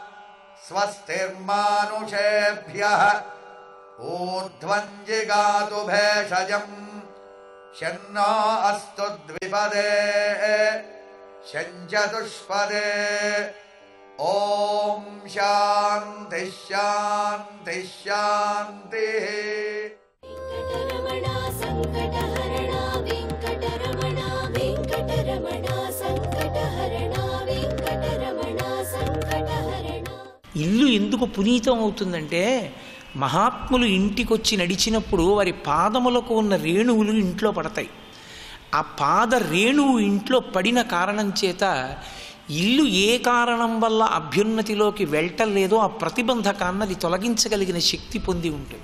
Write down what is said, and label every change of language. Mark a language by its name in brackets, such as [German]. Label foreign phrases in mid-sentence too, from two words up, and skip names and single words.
[Sanskrit] स्वस्तिर्मानुषेभ्यः ऊर्ध्वम् जिगातु भेषजम् शन्नो अस्तु द्विपदे शञ्चतुष्पदे ॐ शान्तिः शान्तिः शान्तिः वेङ्कटरमणा सङ्कटहरणा वेङ्कटरमणा वेङ्कटरमणा सङ्कटहरणा वेङ्कटरमणा सङ्कटहरणा. [Telugu] ఇల్లు ఎందుకు పునీతం అవుతుందంటే మహాత్ములు ఇంటికొచ్చి నడిచినప్పుడు వారి పాదములకు ఉన్న రేణువులు ఇంట్లో పడతాయి. ఆ పాద రేణువు ఇంట్లో పడిన కారణం చేత ఇల్లు ఏ కారణం వల్ల అభ్యున్నతిలోకి వెళ్ళటలేదో ఆ ప్రతిబంధకాన్ని అది తొలగించగలిగిన శక్తి పొంది ఉంటుంది.